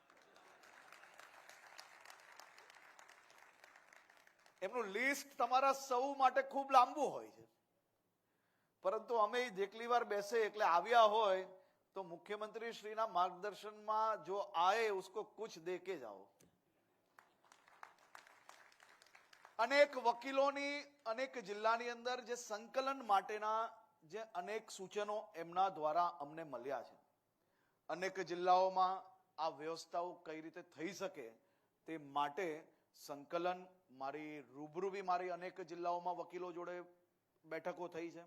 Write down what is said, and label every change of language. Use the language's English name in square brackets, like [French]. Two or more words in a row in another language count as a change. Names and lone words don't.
[Gujarati] એમનું લિસ્ટ તમારા સૌ માટે ખૂબ લાંબુ હોય છે, પરંતુ અમે જેટલી વાર બેસે એટલે આવ્યા હોય તો મુખ્યમંત્રી શ્રીના માર્ગદર્શનમાં [Hindi] जो आए उसको कुछ दे के जाओ. [Gujarati] અનેક વકીલોની અનેક જિલ્લાની અંદર જે સંકલન માટેના જે અનેક સૂચનો એમના દ્વારા અમને મળ્યા છે, અનેક જિલ્લાઓમાં આ વ્યવસ્થાઓ કઈ રીતે થઈ શકે તે માટે સંકલન મારી રૂબરૂ બી મારી અનેક જિલ્લાઓમાં વકીલો જોડે બેઠકો થઈ છે.